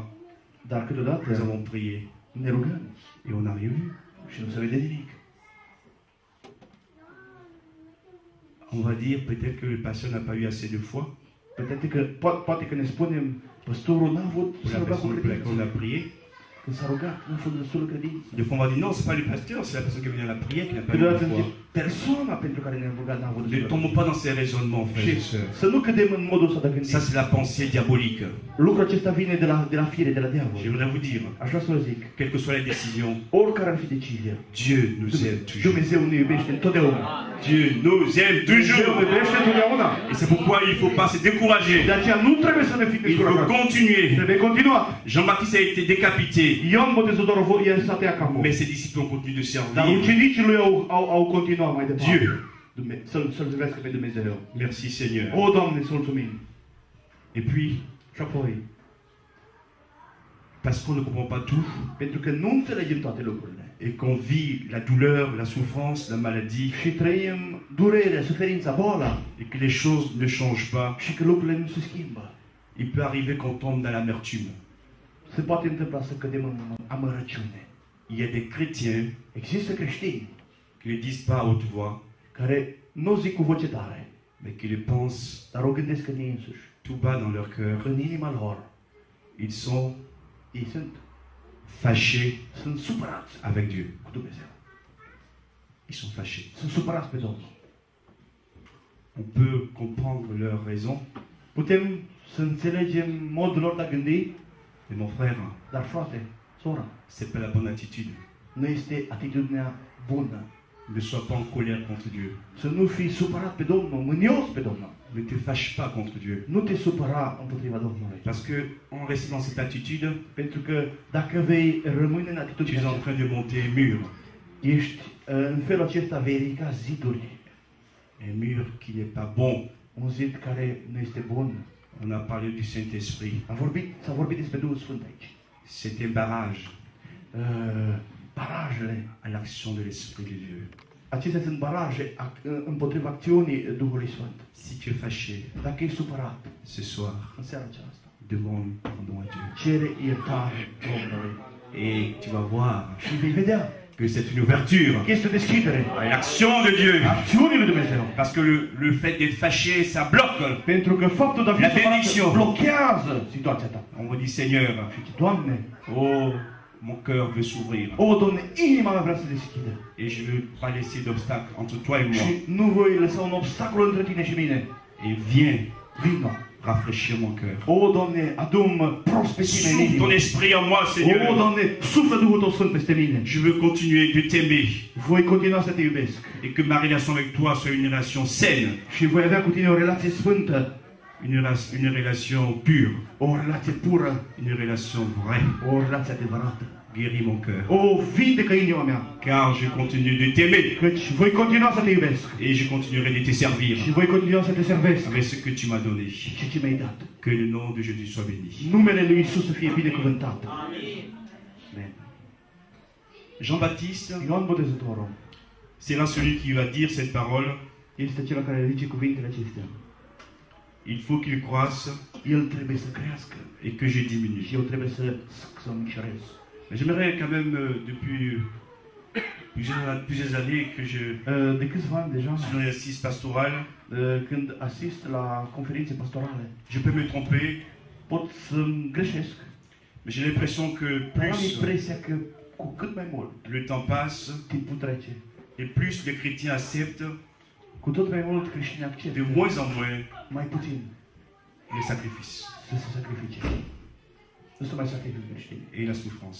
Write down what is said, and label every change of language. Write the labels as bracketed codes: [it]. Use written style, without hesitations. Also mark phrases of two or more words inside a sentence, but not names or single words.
[ro] Dar câteodată [fr] nous avons prié [ro] ne rugăm [fr] et on n'a rien vu. [ro] și nu se vede nimic. [fr] On va dire peut-être que le pasteur n'a pas eu assez de foi. [ro] Poate că ne spunem, păstorul n-a avut [fr] Pour [ro] să [fr] la [ro] ruga cu [fr] personne pour laquelle on [ro] credință. [fr] a prié. [ro] Când s-a rugat, nu a fost destul de credință. [fr] Des fois, on va dire non, c'est pas le pasteur, c'est la personne qui est venue à la prière qui n'a pas eu [ro] Câteodată [fr] de [ro] zice, [fr] foi. [ro] persoana pentru care ne-am rugat n-a avut [fr] Ne [ro] destul de [fr] tombons pas dans ces raisonnements, frères [ro] Și [fr] et sœurs. [ro] să nu cădem în modul ăsta de [fr] Ça, [ro] gândire. [fr] c'est la pensée diabolique. [ro] Lucrul acesta vine de la fire, de la diavol. [fr] Je voudrais vous dire, [ro] Aș vrea să vă zic, [fr] quelles que soient les décisions, [ro] oricare ar fi decizia, [fr] Dieu nous aime toujours. [ro] Dumnezeu ne iubește întotdeauna. [fr] Dieu nous aime [ro] Dumnezeu ne [fr] toujours. [ro] iubește totdeauna. [fr] Et c'est pourquoi il ne faut pas se décourager. [ro] De aceea nu trebuie să ne fim [fr] Il faut [ro] descurajați. [fr] continuer. [ro] Trebuie continua. [fr] Jean-Baptiste a été décapité, [ro] Ioan Botezătorul s-a tăiat capul. [fr] mais ses disciples ont continué de [ro] Dar [fr] servir [ro] ucenicii lui au continuat mai departe. [fr] Dieu. [ro] Să-L servească pe Dumnezeu. [fr] Merci Seigneur. [ro] O, Doamne, îți mulțumim. [fr] Et puis, [ro] Și apoi, [fr] parce qu'on ne comprend pas tout, [ro] pentru că nu înțelegem toate lucrurile [fr] et qu'on vit la douleur, la souffrance, la maladie, [ro] și trăim durerea, suferința, boala [fr] et que les choses ne changent pas, [ro] și că lucrurile nu se schimbă, [fr] il peut arriver qu'on tombe dans l'amertume. [ro] se poate întâmpla să cădem în amărăciune. [fr] Il y a des chrétiens [ro] Există creștini [fr] qui ne le disent pas à haute voix, [ro] care nu zic cu voce tare, [fr] mais qui le pensent [ro] dar o gândesc în ei însuși, [fr] tout bas dans leur cœur. [ro] în inima lor. [fr] Ils sont [ro] Ei sunt [fr] fâchés [ro] supărați [fr] avec Dieu. [ro] cu Dumnezeu. [fr] Ils sont fâchés. [ro] Sunt supărați pe Domnul. [fr] On peut comprendre leur raison, [ro] Putem să înțelegem modul lor de a gândi, [fr] mais mon frère, [ro] dar frate, sora, [fr] c'est pas la bonne attitude. [ro] nu este atitudinea bună. [fr] Ne sois pas en colère contre Dieu. [ro] Să nu fii supărat pe Domnul, mânios pe Domnul. [fr] Ne te fâche pas contre Dieu. [ro] Nu te supăra împotriva Domnului. [fr] Parce que en restant dans cette attitude, [ro] Pentru că dacă vei rămâne în [fr] tu [ro] atitudinea [fr] es en [ro] aceasta, [fr] train de monter un mur. [ro] ești în felul acesta vei ridica ziduri. [fr] Un mur qui n'est pas bon. [ro] Un zid care nu este bun. [fr] On a parlé du Saint-Esprit. [ro] S-a vorbit despre Duhul Sfânt aici. [fr] C'est un barrage [ro] Barajele. [fr] à l'action de l'Esprit de Dieu. [ro] Acestea sunt baraje împotriva acțiunii Duhului Sfânt. [fr] Si tu es fâché [ro] Dacă ești supărat [fr] ce soir, [ro] în seara aceasta, [fr] demande pardon à Dieu. [ro] cere iertare Domnului. [fr] Et tu vas voir [ro] Și vei vedea [fr] que c'est une ouverture [ro] că este o deschidere [fr] à l'action de Dieu. [ro] a acțiunii lui Dumnezeu. [fr] Parce que le fait d'être fâché, ça bloque. [ro] Pentru că faptul de a fi [fr] La [ro] supărat [fr] bénédiction. [ro] blochează situația ta. [fr] On va dire, Seigneur, [ro] Și Doamne, [fr] oh, mon cœur veut s'ouvrir. [ro] o, Doamne, inima mea vrea să deschidă. [fr] Et je ne veux pas laisser d'obstacle entre toi et moi. [ro] Și nu voi lăsa un obstacol între tine și mine. [fr] Et viens [ro] Vino. [fr] rafraîchir mon cœur. [ro] O, Doamne, adu-mi prospețime în [fr] Souffle ton [ro] inimă. [fr] esprit en moi, [ro] O, [fr] Seigneur. [ro] Doamne, suflă Duhul Tău Sfânt peste mine. [fr] Je veux continuer de t'aimer. [ro] Voi continua să te iubesc. [fr] Et que ma relation avec toi soit une relation saine. [ro] Și voi avea cu tine o relație sfântă. [fr] Une relation pure. [ro] O relație pură. [fr] Une relation vraie. [ro] O relație adevărată. [fr] Guéris mon cœur. [ro] O, vindecă inima mea. [fr] Car je continue de t'aimer. [ro] Căci voi continua să te iubesc. [fr] Et je continuerai de te servir [ro] Și voi continua să te servesc. [fr] avec ce que tu m'as donné. [ro] Și ce mi-ai dat. [fr] Que le nom de Jésus soit béni. [ro] Numele lui Isus să fie binecuvântat. [fr] Amen. Jean-Baptiste [ro] Ioan Botezătorul [fr] sera celui qui va dire cette parole. [ro] este cel care zice cuvintele acestea. [fr] Il faut qu'il croisse [ro] El trebuie să crească [fr] et que je diminue. [ro] și eu trebuie să micșorez. [fr] Mais j'aimerais quand même, depuis plusieurs années, que je [ro] De câțiva ani deja, [fr] suis dans l'assise pastorale, [ro] când asist la conferințe pastorale, [fr] je peux me tromper, [ro] pot să-mi greșesc. [fr] mais j'ai l'impression que [ro] Dar am [fr] plus [ro] impresia că cu cât mai mult [fr] le temps passe, [ro] timpul trece, [fr] et plus les chrétiens acceptent, [ro] cu tot mai mult creștini [fr] de [ro] acceptă [fr] moins en moins, [ro] mai puțin [fr] les sacrifices [ro] să se sacrifice. Nu se mai sacrifică creștini [fr] et la souffrance.